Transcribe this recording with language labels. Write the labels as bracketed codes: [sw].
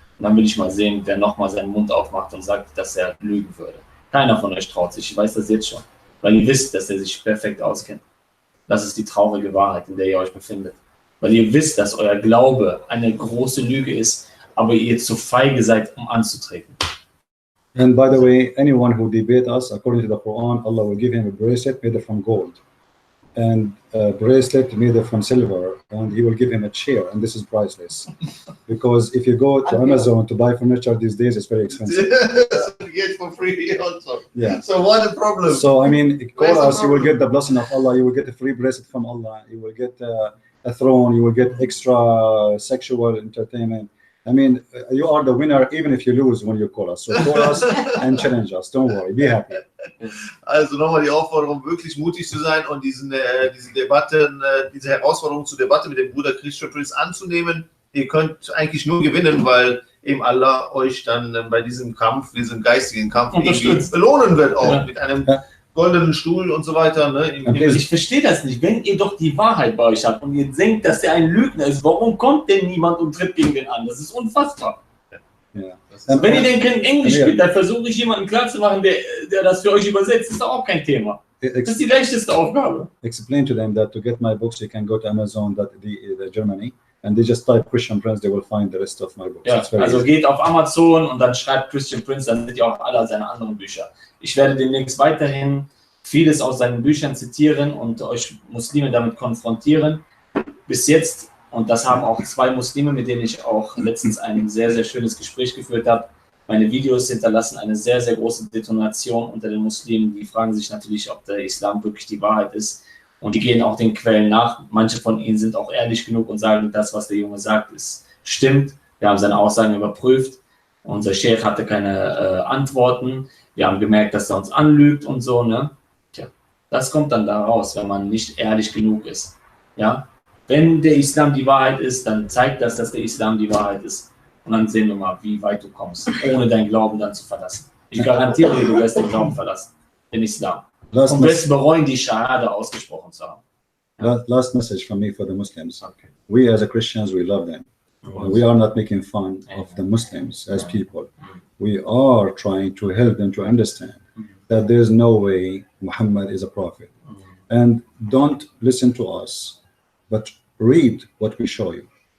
[de] Und dann will ich mal sehen, wer nochmal seinen Mund aufmacht und sagt, dass er lügen würde. Keiner von euch traut sich, ich weiß das jetzt schon, weil ihr wisst, dass er sich perfekt auskennt. Das ist die traurige Wahrheit, in der ihr euch befindet. Weil ihr wisst, dass euer Glaube eine große Lüge ist, aber ihr zu feige seid, um anzutreten. [en] And by the way, anyone who debate us, according to the Quran, Allah will give him a bracelet made from gold and a bracelet made from silver, and he will give him a chair, and this is priceless. Because if you go to Amazon to buy furniture these days, it's very expensive. Get for free also. Yeah. So what a problem. So, I mean, call Where's the us, you will problem? get the blessing of Allah, you will get a free bracelet from Allah, you will get a throne, you will get extra sexual entertainment, I mean, you are the winner even if you lose when you call us. So call us and challenge us. Don't worry. Be happy. [de] Also nochmal die Aufforderung, wirklich mutig zu sein und diese Debatten, diese Herausforderung zur Debatte mit dem Bruder Christian Prince anzunehmen. Ihr könnt eigentlich nur gewinnen, weil eben Allah euch dann bei diesem Kampf, diesem geistigen Kampf irgendwie belohnen wird, auch mit einem goldenen Stuhl und so weiter. Ne? Ich verstehe das nicht. Wenn ihr doch die Wahrheit bei euch habt und ihr denkt, dass er ein Lügner ist, warum kommt denn niemand und tritt gegen den an? Das ist unfassbar. [en] Yeah. [de] Wenn ihr den in Englisch spielt, dann versuche ich jemanden klarzumachen, der das für euch übersetzt. Das ist doch auch kein Thema. Das ist die leichteste Aufgabe. [en] Explain to them that to get my books, you can go to Amazon, the Germany, and they just type Christian Prince, they will find the rest of my books. [de] Ja, also geht auf Amazon und dann schreibt Christian Prince, dann seht ihr auch alle seine anderen Bücher. Ich werde demnächst weiterhin vieles aus seinen Büchern zitieren und euch Muslime damit konfrontieren. Bis jetzt, und das haben auch 2 Muslime, mit denen ich auch letztens ein sehr, sehr schönes Gespräch geführt habe. Meine Videos hinterlassen eine sehr, sehr große Detonation unter den Muslimen. Die fragen sich natürlich, ob der Islam wirklich die Wahrheit ist. Und die gehen auch den Quellen nach. Manche von ihnen sind auch ehrlich genug und sagen, das, was der Junge sagt, stimmt. Wir haben seine Aussagen überprüft. Unser Sheikh hatte keine Antworten. Wir haben gemerkt, dass er uns anlügt und so. Ne? Tja, das kommt dann da raus, wenn man nicht ehrlich genug ist. Ja? Wenn der Islam die Wahrheit ist, dann zeigt das, dass der Islam die Wahrheit ist. Und dann sehen wir mal, wie weit du kommst, ohne deinen Glauben dann zu verlassen. Ich garantiere dir, du wirst den Glauben verlassen, den Islam. Und wirst bereuen, die Shahada ausgesprochen zu haben. [en] Last message from me for the Muslims. Okay. We as Christians, we love them. We are not making fun of the Muslims as people. We are trying to help them to understand that there is no way Muhammad is a prophet. And don't listen to us, but read what we show you.